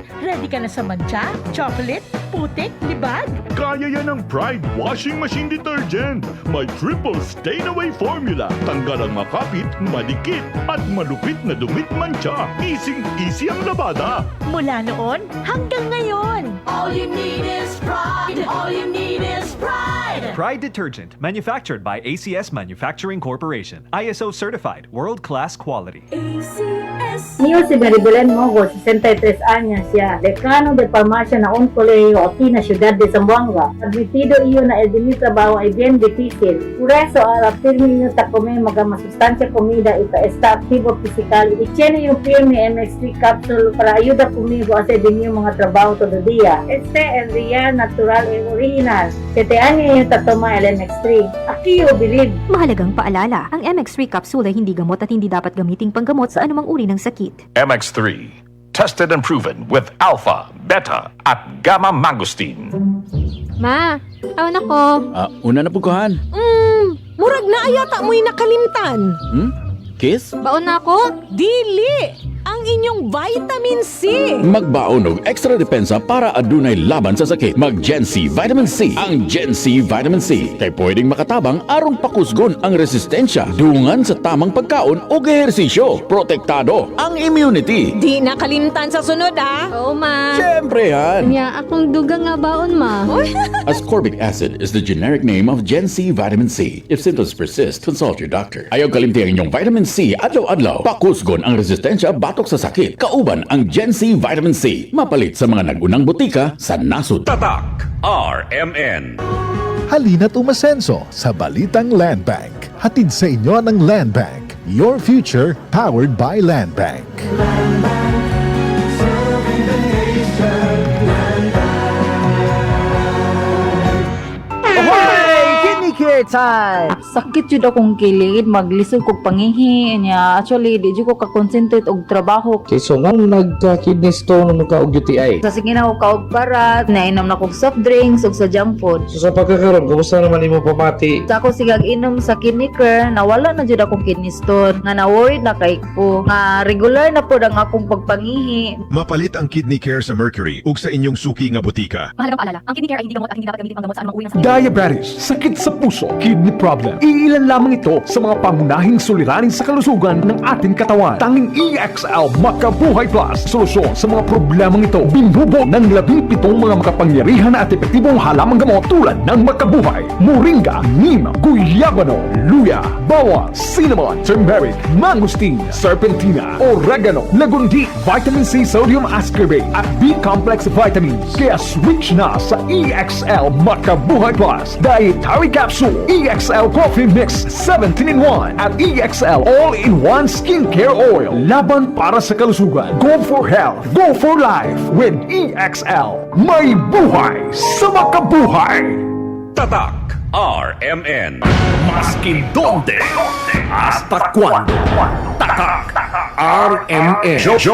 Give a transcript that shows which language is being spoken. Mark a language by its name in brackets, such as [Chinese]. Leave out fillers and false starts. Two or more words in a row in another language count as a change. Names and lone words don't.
[Filipino] Ready ka na sa mancha, chocolate, putik, libag? Kaya yan ng Pride Washing Machine Detergent. May [English] triple stain-away formula. [Filipino] Tanggal ang makapit, madikit, at malupit na dumit mancha. Easy ang labada. Mula noon hanggang ngayon! [English] All you need is pride. All you need is pride. Pride Detergent, manufactured by ACS Manufacturing Corporation. ISO certified, world-class quality. ACS. [Chavacano] Niyo si Maribelen Mogo, 63 años siya, dekano de farmacia na un colegio aquí na ciudad de Zamboanga. Admitido iyo na el dimi trabaho ay bien difícil. Por eso, al firme niyo ta comer masustancia comida y ta está activo physical. Y tiene yung firme MX3 capsule para ayuda conmigo a hacer din yung mga trabaho todo día. Este es real, natural y original. 7 años yung tatoma el MX3. Aquí yo believe. [Filipino] Mahalagang paalala, ang MX3 capsule ay hindi gamot at hindi dapat gamiting panggamot sa anumang uri ng sakit. MX3, [English] tested and proven with alpha, beta, at gamma mangosteen. [Cebuano] Ma, taon ako. Una na puguhan. Murag na ayata mo'y nakalimtan. Kiss? Baon na ako? Dili! Ang inyong vitamin C! Magbaon og extra depensa para adunay laban sa sakit. Mag Gen C Vitamin C. Ang Gen C Vitamin C kay pwedeng makatabang aron pakusgon ang resistensya dungan sa tamang pagkaon o ehersisyo. Protektado ang immunity. Di nakalimtan sa sunod Oo, ma. Siyempre yan. Kanya akong dugang nga baon, ma. [English] Ascorbic acid is the generic name of Gen C Vitamin C. If symptoms persist, consult your doctor. [Cebuano] Ayaw kalimti ang inyong vitamin C adlaw-adlaw. Pakusgon ang resistensya batok sa sakit. Kauban ang Gen C Vitamin C. Mapalit sa mga nagunang butika sa nasod. [Filipino] Tatak RMN. Halina't umasenso sa Balitang Land Bank. Hatid sa inyo ng Land Bank. [English] Your future powered by Land Bank. Time. [Cebuano] Sakit jud akong kilid, maglisod kog pangihi niya. Actually, di jud ko ka-concentrate og trabaho. Okay, so nga nagka-kidney stone nung nagka-og UTI? Sa sige na ko kaog parat, nainom na kog soft drinks ug sa junk food. So sa pagkakaroon, kumusta naman imo pamati? Sa ako sigag inom sa kidney care, nawala na jud akong kidney stone. Nga na-worried na kay ko. Nga regular na pod ang akong pagpangihi. Mapalit ang Kidney Care sa Mercury ug sa inyong suki nga butika. [Filipino] Mahalagang paalala, ang kidney care ay hindi gamot at hindi dapat gamitin panggamot sa anumang uri ng sakit. Diabetes, sakit sa puso, kidney problem. Iilan lamang ito sa mga pangunahing suliranin sa kalusugan ng ating katawan. Tanging EXL Makabuhay Plus, solusyon sa mga problemang ito. Binubuo ng 17 mga makapangyarihan at epektibong halamang gamot tulad ng Makabuhay, Moringa, Neem, Guyabano, Luya, Bawang, Cinnamon, Turmeric, Mangosteen, Serpentina, Oregano, Lagundi, Vitamin C Sodium Ascorbate at B-Complex Vitamins. Kaya switch na sa EXL Makabuhay Plus Dietary Capsule, EXL Coffee Mix 17-in-1 at EXL All-in-One Skincare Oil. Laban para sa kalusugan. [English] Go for health. Go for life with EXL. [Filipino] May buhay sa makabuhay. Tatak RMN. [Chavacano] Maskin donde hasta cuando. [Filipino] Tatak RMN.